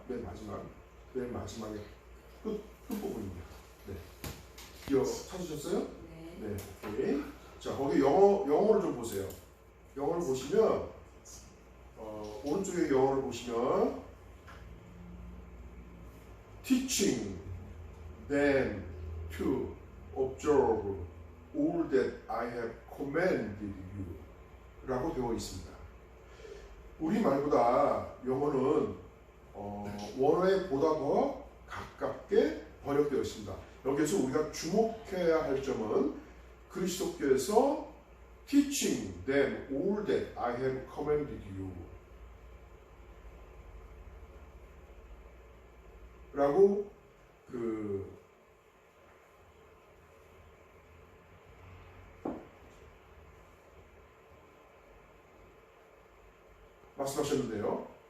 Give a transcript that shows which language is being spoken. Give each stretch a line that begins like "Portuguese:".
Korean: 맨 마지막에 끝부분입니다. 네. 드디어 찾으셨어요? 네. 네, 오케이. 자, 거기 영어를 좀 보세요. 영어를 보시면, 오른쪽에 영어를 보시면,
English: teaching them to observe all that I have commanded you
Korean: 라고 되어 있습니다. 우리 말보다 영어는 원어에 보다 더 가깝게 번역되어 있습니다. 여기서 우리가 주목해야 할 점은 그리스도께서
English: teaching them all that I have commanded you
Korean: 라고 말씀하셨는데요.